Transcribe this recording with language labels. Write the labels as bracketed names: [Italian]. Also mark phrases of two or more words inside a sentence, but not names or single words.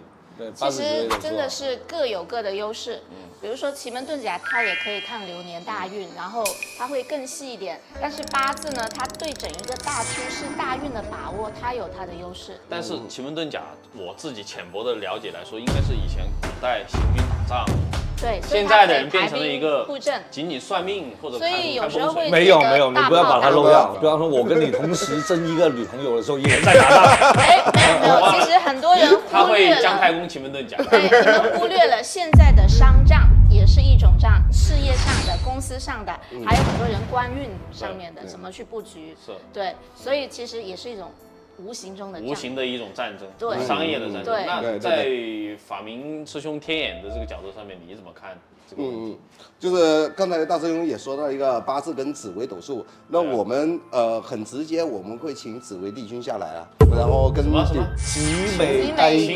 [Chinese] 其實真的是各有各的優勢，比如說奇門遁甲，它也可以看流年大運，然後它會更細一點。但是八字呢，它對整一個大趨勢、大運的把握，它有它的優勢。但是奇門遁甲，我自己淺薄的了解來說，應該是以前古代行軍打仗。對，現在的人變成了一個布陣，僅僅算命或者所以有時候會沒有，你不要把它漏掉。比方說，我跟你同時爭一個女朋友的時候，也在打仗。沒有，其實很多人忽略了。他會姜太公奇門遁甲。對，你們忽略了現在的商仗也是一種仗，事業上的、公司上的，還有很多人官運上面的，怎麼去布局？是。對，所以其實也是一種無形中的無形的一種戰爭，對，商業的戰爭。對，那在法明師兄天眼的這個角度上面，你怎麼看這個問題？就是剛才大師兄也說到一個八字跟紫微斗數，那我們很直接，我們會請紫微帝君下來啊，然後跟紫微帝君